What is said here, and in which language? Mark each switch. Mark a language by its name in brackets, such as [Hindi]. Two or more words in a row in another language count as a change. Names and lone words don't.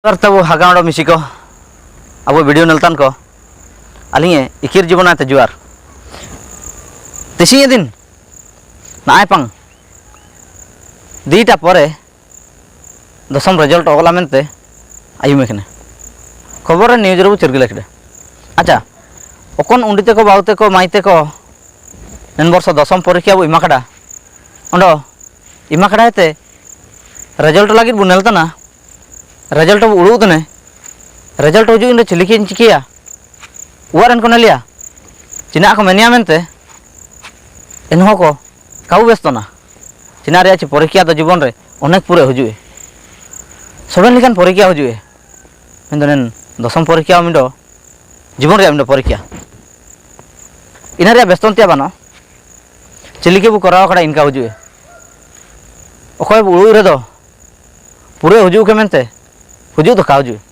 [Ho] तब हागाड़ मिसी को अब वीडियो नलतान को अलिंगे इकिर जीवन आते जुआर तेसी दिन नाय पांग दीटा परे दसम रिजल्ट ओगला मेनते आयुमेखने खबर न्यूज रे चिरगिले अच्छा ओकन उंडीते को बाउते को माइते को नेन वर्ष दसम परीक्षा बो इमाकड़ा ओंडो इमाकड़ाते रिजल्ट लगे बो नेलतना रिजल्ट उड़ूतने रिजल्ट हजू इन चिलिकिन चिकिया उवारन को नेलिया चिना को मेनिया मेनते एनहो को काबू व्यस्तना चिना रे छि परीक्षा तो जीवन रे अनेक पूरे हजू सबन लिखान परीक्षा हजू मेन दसम परीक्षा मिडो जीवन रे मिडो परीक्षा इना रे व्यस्तनतिया बानो चिलिके बु कराव कड़ा इनका हजू अखय उड़ू रे दो पूरे हजू के मेनते हजू तो काजू